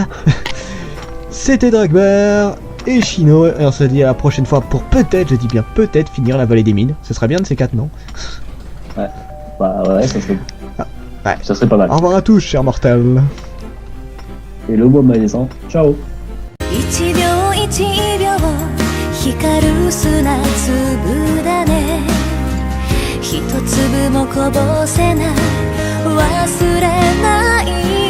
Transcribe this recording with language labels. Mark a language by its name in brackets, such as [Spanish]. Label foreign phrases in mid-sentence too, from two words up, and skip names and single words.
[French] C'était Dragbear et Chino. Et on se dit à la prochaine fois pour peut-être, je dis bien peut-être, finir la vallée des mines. Ce serait bien de ces 4, non? Bah ouais, ça serait. ouais. Ça serait pas mal. Au revoir à tous, chers mortels. Et le bon maïsan. Ciao. [Japanese] 一秒一秒光る砂粒だね一粒もこぼせない忘れない